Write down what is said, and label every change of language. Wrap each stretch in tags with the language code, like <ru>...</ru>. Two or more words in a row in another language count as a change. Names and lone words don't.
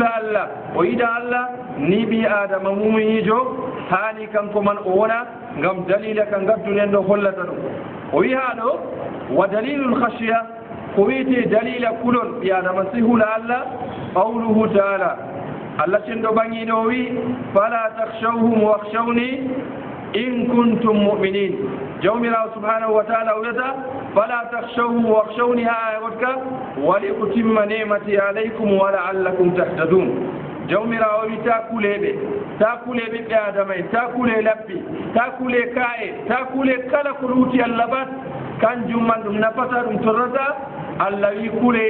<ff>Allah o yiɗa Allah ni ɓi adama mumuyijo hani kanko man o wona ngam dalila ka gaddunen ɗo hollata ɗum o wi ha ɗo</ff> <ar>ودليل الخشية</ar> <ff>ko wiyete dalila kulol ɓi adama si hula Allah</ff> <ar>قوله تعالى</ar> <ff>Allah cendo bangiɗo wi</ff> <ar>فلا تخشوهم واخشوني إن كنتم مؤمنين</ar> <ff>jawmirawo</ff> <ar>سبحانه وتعالى</ar> <ff>wiyata</ff> <ar>فلا تخشوهم واخشوني</ar> <ff>ha aya gotka</ff> <ar>ولأتم نعمتي عليكم ولعلكم تهتدون</ar> <ff>jawmirawo wi ta kule ɓiɓɓe adama en ta kule lappi ta kule ka'e ta kule kala ko luuti Allah bat kanjum man ɗum nafata ɗum torrata Allah wi kule</ff>